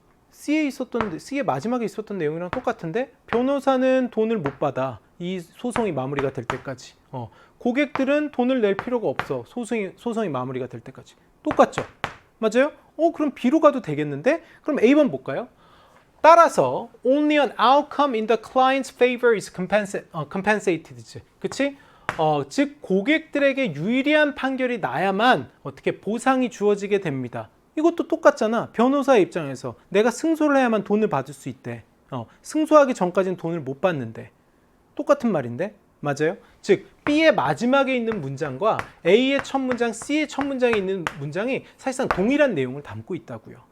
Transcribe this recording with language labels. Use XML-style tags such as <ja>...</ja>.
<ko>C의 마지막에 있었던 내용이랑 똑같은데 변호사는 돈을 못 받아. 이 소송이 마무리가 될 때까지. 고객들은 돈을 낼 필요가 없어. 소송이 마무리가 될 때까지. 똑같죠? 맞아요? 그럼 B로 가도 되겠는데? 그럼 A번 볼까요?</ko> <en>따라서 only an outcome in the client's favor is compensated.</en> <ko>그치? 즉 고객들에게 유리한 판결이 나야만 어떻게 보상이 주어지게 됩니다. 이것도 똑같잖아. 변호사의 입장에서 내가 승소를 해야만 돈을 받을 수 있대. 승소하기 전까지는 돈을 못 받는데. 똑같은 말인데? 맞아요? 즉 B의 마지막에 있는 문장과 A의 첫 문장, C의 첫 문장에 있는 문장이 사실상 동일한 내용을 담고 있다고요.</ko>